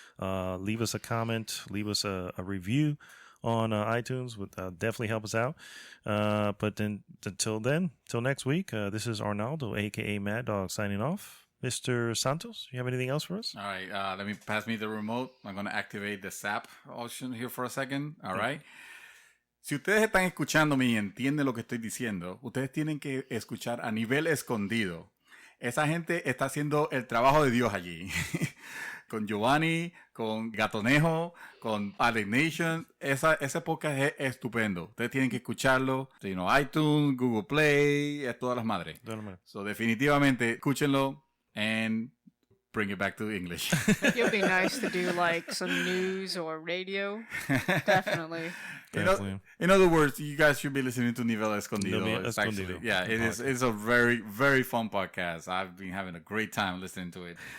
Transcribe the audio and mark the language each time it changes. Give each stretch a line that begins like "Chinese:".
English: Leave us a comment. Leave us a review on iTunes. Would definitely help us out. But then, till next week, this is Arnaldo, a.k.a. Mad Dog, signing off. Mr. Santos, you have anything else for us? all right, let me pass me the remote. I'm going to activate the SAP option here for a second. All right.
Spanish: Si ustedes están escuchándome y entienden lo que estoy diciendo, ustedes tienen que escuchar a nivel escondido. Esa gente está haciendo el trabajo de Dios allí. Con Giovanni, con Gatonejo, con Alex Nation. Ese podcast es estupendo. Ustedes tienen que escucharlo. iTunes, Google Play, es todas las madres. So, definitivamente, escúchenlo.
English: And bring it back to English. It would be nice to do like some news or radio. Definitely. In other words, you guys should be listening to Nivel Escondido. It's a very, very fun podcast. I've been having a great time listening to it.